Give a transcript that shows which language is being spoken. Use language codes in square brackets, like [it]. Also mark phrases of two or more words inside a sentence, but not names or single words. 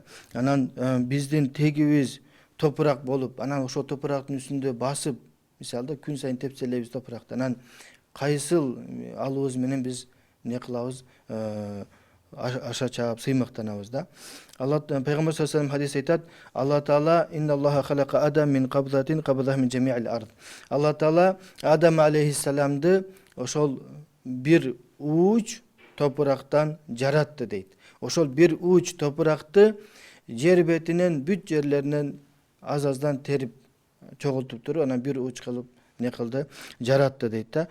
[ky] Анан биздин тегибиз топурак болуп, анан ошол топурактын үстүндө басып, мисалда күн сайын тепселейбиз топуракты. Анан кайсыл алыбыз менен биз эмне кылабыз? Аша чаап, сыймыктанабыз да. [ar] Пайгамбар صلى الله عليه وسلم [ky] хадисте айтат: [ar] Алла Таала إن الله خلق آدم من قبضة قبضها من جميع الأرض. [ky] Алла Таала Адам алейхиссаламды ошол бир ууч топурактан жаратты дейт. Ошол бир ууч топуракты жер бетинен бүт жерлеринен аз-аздан терип чогултуп туруп, анан бир ууч кылып не кылды? Жаратты дейт да.